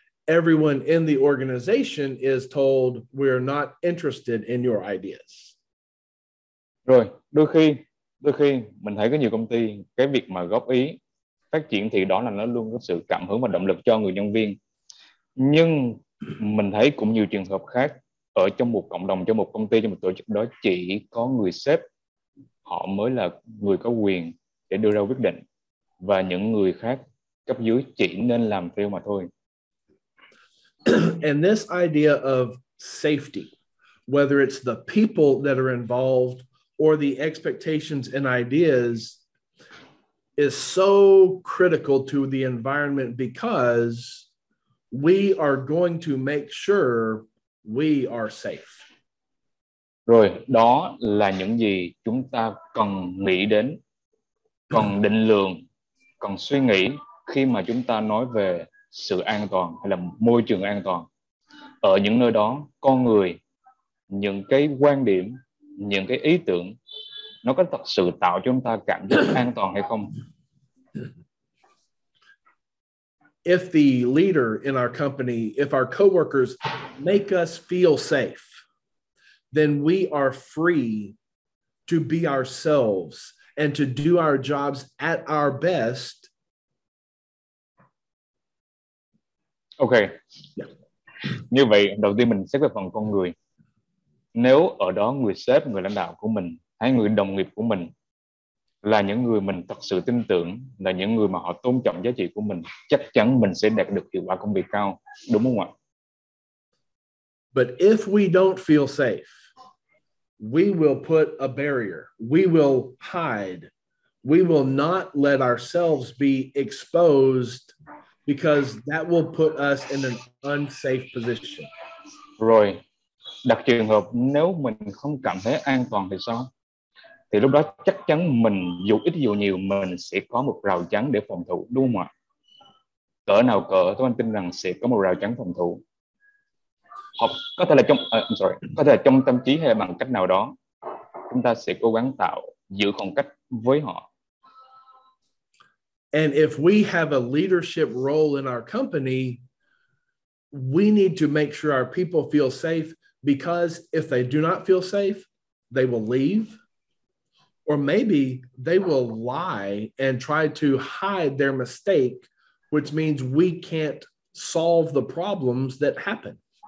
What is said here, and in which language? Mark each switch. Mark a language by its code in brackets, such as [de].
[en] Everyone in the organization is told we're not interested in your ideas. [vi] Rồi, đôi khi mình thấy có nhiều công ty cái việc mà góp ý phát triển thì đó là nó luôn có sự cảm hứng và động lực cho người nhân viên. Nhưng mình thấy cũng nhiều trường hợp khác ở trong một cộng đồng, trong một công ty, trong một tổ chức đó chỉ có người sếp họ mới là người có quyền để đưa ra quyết định và những người khác cấp dưới chỉ nên làm theo mà thôi. [en] And this idea of safety, whether it's the people that are involved or the expectations and ideas, is so critical to the environment because we are going to make sure we are safe. [vi] Rồi, đó là những gì chúng ta cần nghĩ đến, cần định lượng, cần suy nghĩ khi mà chúng ta nói về sự an toàn hay là môi trường an toàn. Ở những nơi đó, con người, những cái quan điểm, những cái ý tưởng, nó có thật sự tạo cho chúng ta cảm giác an toàn hay không? [en] If the leader in our company, if our coworkers make us feel safe, then we are free to be ourselves and to do our jobs at our best. Ok. Yeah. [vi] Như vậy, đầu tiên mình xét về phần con người. Nếu ở đó người sếp, người lãnh đạo của mình hay người đồng nghiệp của mình là những người mình thật sự tin tưởng, là những người mà họ tôn trọng giá trị của mình, chắc chắn mình sẽ đạt được hiệu quả công việc cao, đúng không ạ? [en] But if we don't feel safe, we will put a barrier. We will hide. We will not let ourselves be exposed because that will put us in an unsafe position. [vi] Rồi, đặt trường hợp nếu mình không cảm thấy an toàn thì sao? Thì lúc đó chắc chắn mình dù ít dù nhiều mình sẽ có một rào chắn để phòng thủ, đúng không ạ? Cỡ nào cỡ, tôi tin rằng sẽ có một rào chắn phòng thủ. Hoặc có thể là có thể là trong tâm trí hay là bằng cách nào đó, chúng ta sẽ cố gắng giữ khoảng cách với họ. [en] And if we have a leadership role in our company, we need to make sure our people feel safe, because if they do not feel safe, they will leave, or maybe they will lie and try to hide their mistake, which means we can't solve the problems that happen.